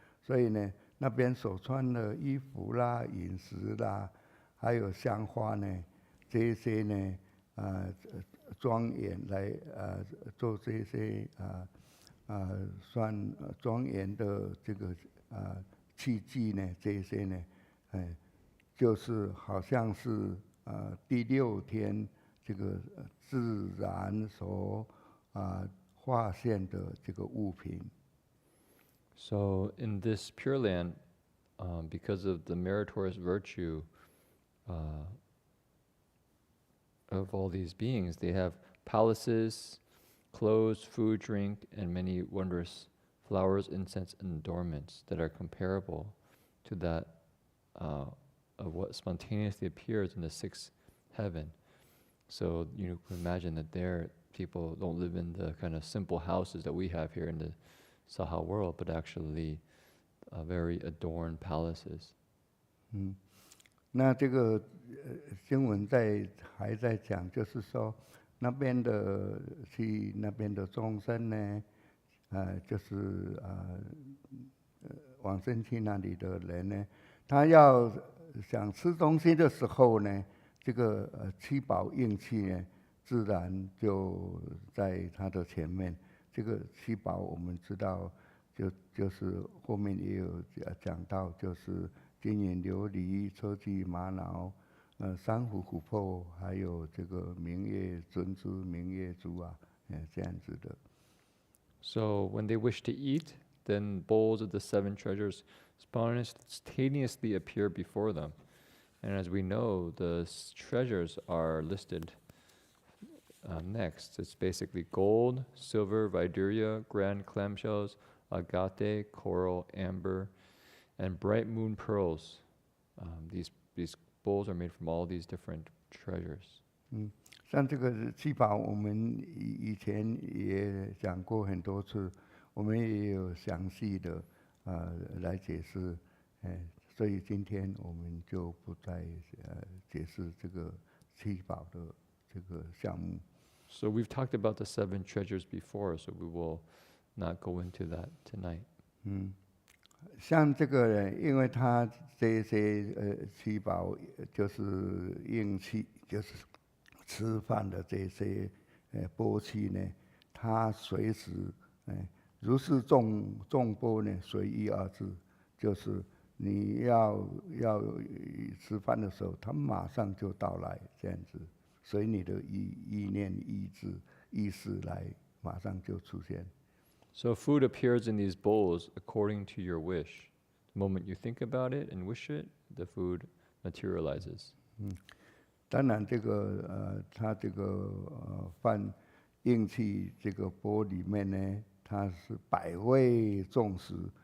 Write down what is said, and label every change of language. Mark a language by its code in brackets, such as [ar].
[zh] 所以呢，那边所穿的衣服啦、饮食啦，还有香花呢，这些呢，庄严来做这些算庄严的这个器具呢，这些呢，就是好像是第六天这个自然所化现的这个物品。 [en] So in this Pure Land, because of the meritorious virtue of all these beings, they have palaces, clothes, food, drink, and many wondrous flowers, incense, and adornments that are comparable to that of what spontaneously appears in the sixth heaven. So you can imagine that there people don't live in the kind of simple houses that we have here in the Saha world, but actually very adorned palaces. [zh] 那这个经文还在讲，就是说那边的众生呢，就是往生去那里的人呢，他要想吃东西的时候呢，这个七宝应器呢，自然就在它的前面。这个七宝我们知道，就是后面也有讲到，就是金银琉璃、车稷玛瑙，珊瑚琥珀，还有这个明月珍珠、明月珠啊，这样子的。 [en] So when they wish to eat, then bowls of the 7 treasures spontaneously appear before them. And as we know, the treasures are listed next. It's basically gold, silver, viduria, grand clamshells, agate, coral, amber, and bright moon pearls. These bowls are made from all these different treasures. [zh] 像这个七宝，我们以前也讲过很多次，我们也有详细的来解释，所以今天我们就不再解释这个七宝的这个项目。 [en] So we've talked about the 7 treasures before, so we will not go into that tonight. [zh] 像这个，因为它这些七宝就是硬器，就是吃饭的这些钵器呢，它随时如是众钵呢，随意二字，就是你要吃饭的时候，它马上就到来，这样子，随你的意念、意识来，马上就出现。 [en] So food appears in these bowls according to your wish. The moment you think about it and wish it, the food materializes. [zh] 当然，这个它这个饭硬器这个钵里面呢，它是百味众食。